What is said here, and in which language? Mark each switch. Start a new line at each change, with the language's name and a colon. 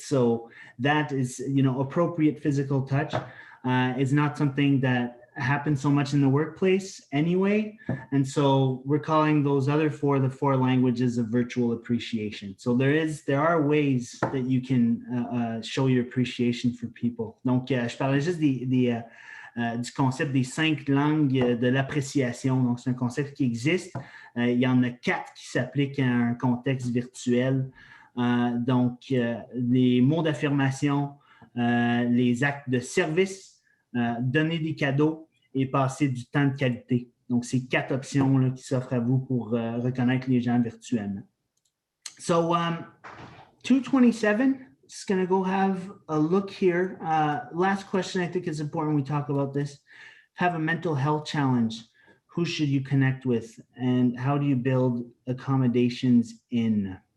English: So that is, appropriate physical touch is not something that happens so much in the workplace anyway. And so we're calling those other 4 the 4 languages of virtual appreciation. So there are ways that you can show your appreciation for people.
French: Donc, je parlais juste du concept des 5 langues de l'appréciation. Donc, c'est un concept qui existe. Il y en a 4 qui s'appliquent à un contexte virtuel. Donc, les mots d'affirmation, les actes de service, donner des cadeaux et passer du temps de qualité. Donc, c'est 4 options là, qui s'offrent à vous pour reconnaître les gens virtuellement.
English: So, 227 is going to go have a look here. Last question I think is important when we talk about this. Have a mental health challenge. Who should you connect with? And how do you build accommodations in?